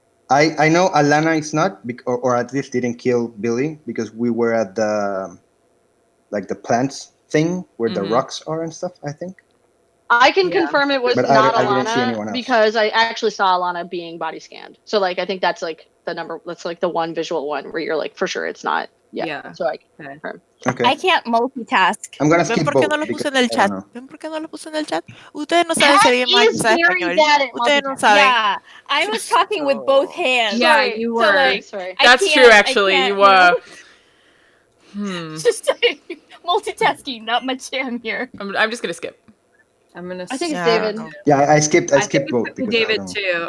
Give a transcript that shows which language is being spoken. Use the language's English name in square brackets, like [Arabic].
[English] I know Alana is not, or at least didn't kill Billy, because we were at the plants thing where the rocks are and stuff, I think. I can confirm it was But not I didn't see anyone Alana, else. because I actually saw Alana being body scanned. So I think that's the number. That's the one visual one where you're for sure it's not. Yeah. So I can confirm. Okay. I can't multitask. I'm gonna skip [Spanish] ¿Ven por qué no lo puse en el chat? ¿Ven por qué no lo puse en el chat? Ustedes no saben si alguien más sabe español. Ustedes no saben. [English] Yeah, I was talking with both hands. Yeah, you were. Sorry. That's true, actually. You were. Just multitasking, not my jam here. I'm just gonna skip. I think it's David. Yeah, I skipped both. David too.